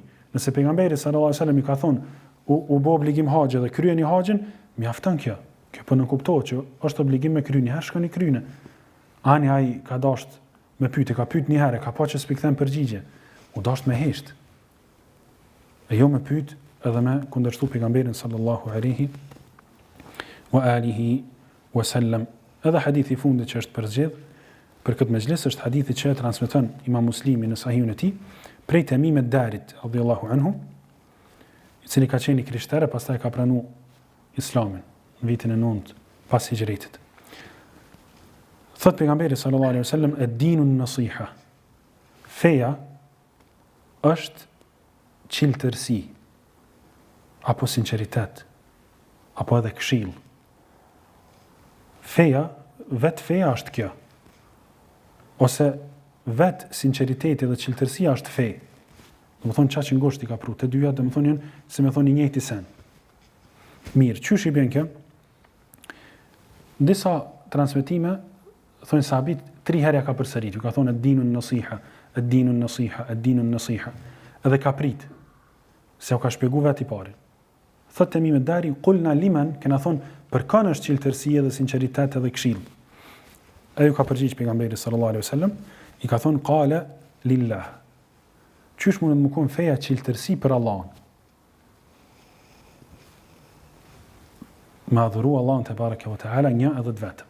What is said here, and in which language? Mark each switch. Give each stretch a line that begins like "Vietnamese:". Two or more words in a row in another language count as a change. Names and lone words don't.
Albanian: Nëse pejgamberi
Arabic: صلى الله عليه وسلم
Albanian: i ka thonë u bë obligim haxhi dhe kryeni haxhin, mjafton kjo. Kjo po nuk kuptohet që është obligim me kryeni, herë shkoni kryeni. Ani ai ka dashur me pyetje, ka pyet një herë, ka pa që s'pi kthen përgjigje. U dashur me hesht. E jo me pyet edhe me kundërshtu pejgamberin
Arabic: صلى الله عليه وعلى آله وسلم.
Albanian: Edhe hadithi i fundit që është përzgjedh për këtë mezhlis është hadithi që transmeton Imam Muslimi në Sahihun e tij prej Tamim ad-Darit
Arabic: رضي الله عنه,
Albanian: i cili ka qenë krishterë, pastaj ka pranuar Islamin në vitin e 9 pas hijretit. Thot pejgamberi
Arabic: صلى الله عليه وسلم, الدين النصيحة.
Albanian: Feja është qiltërsi, apo sinqeritet, apo edhe këshill. Feja, vetë feja është kjo. Ose vetë sinqeriteti dhe qiltërsia është fej. Do më thonë qa që ngosht i ka pru, të dyja do më thonë janë, se me thonë i njëjti sen. Mirë, qysh i bjen kjo? Disa transmetime, thonë sahabit, 3 herë ka përsërit, ju ka thonë
Arabic: الدين النصيحة, الدين النصيحة, الدين النصيحة.
Albanian: Edhe ka prit, se u ka shpjegu vetë i pari. Thot Tamim ad-Dari,
Arabic: قلنا لمن,
Albanian: kena thonë, për kanë është qiltërsia dhe sinqeritet edhe këshill. E ju ka përgjigj pejgamberi
Arabic: صلى الله عليه وسلم,
Albanian: i ka thonë
Arabic: قال لله.
Albanian: Qysh mund të më kon feja qiltërsi për Allahun? Me adhuru Allahun
Arabic: تبارك وتعالى
Albanian: një edhe të vetëm.